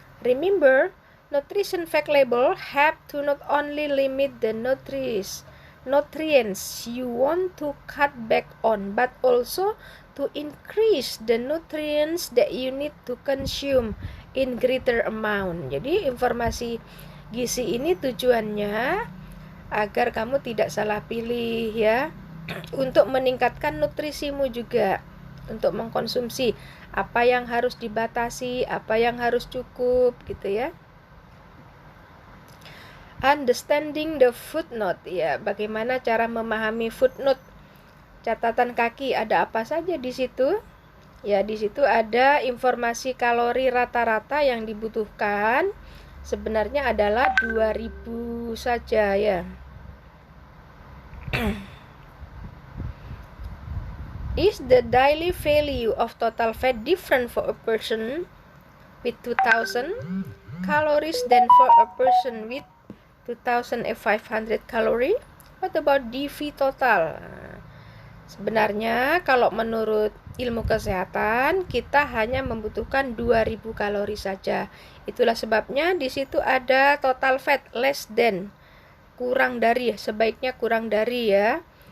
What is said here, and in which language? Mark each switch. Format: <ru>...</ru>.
<en>Remember, nutrition fact label have to not only limit the nutrients you want to cut back on, but also to increase the nutrients that you need to consume in greater amount.</en> <id>Jadi informasi gizi ini tujuannya agar kamu tidak salah pilih ya, untuk meningkatkan nutrisimu juga, untuk mengkonsumsi apa yang harus dibatasi, apa yang harus cukup gitu ya.</id> <en>Understanding the footnote</en> <id>ya, bagaimana cara memahami footnote, catatan kaki, ada apa saja di situ? Ya, di situ ada informasi kalori rata-rata yang dibutuhkan sebenarnya adalah 2000 saja ya.</id> <en>Is the daily value of total fat different for a person with 2000 calories than for a person with 2500 calorie? What about DV total?</en> <id>Sebenarnya kalau menurut ilmu kesehatan kita hanya membutuhkan 2000 kalori saja. Itulah sebabnya di situ ada</id> <en>total fat less than,</en> <id>kurang dari, sebaiknya kurang dari ya.</id>